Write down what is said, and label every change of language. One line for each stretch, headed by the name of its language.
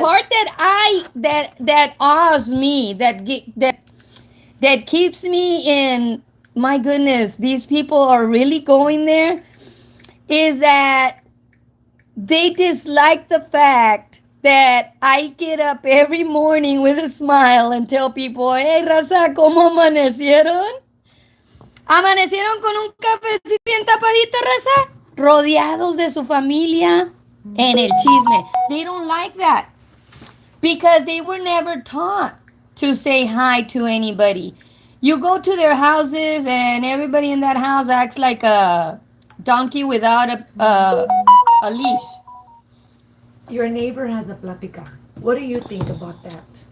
English: part that awes me, that keeps me in, my goodness, these people are really going there, is that they dislike the fact that I get up every morning with a smile and tell people, hey,
Spanish: raza, ¿cómo amanecieron? Amanecieron con un cafecito bien tapadito, raza, rodeados de su familia en el chisme.
English: They don't like that because they were never taught to say hi to anybody. You go to their houses and everybody in that house acts like a donkey without a leash. Your neighbor has a plática. What do you think about that?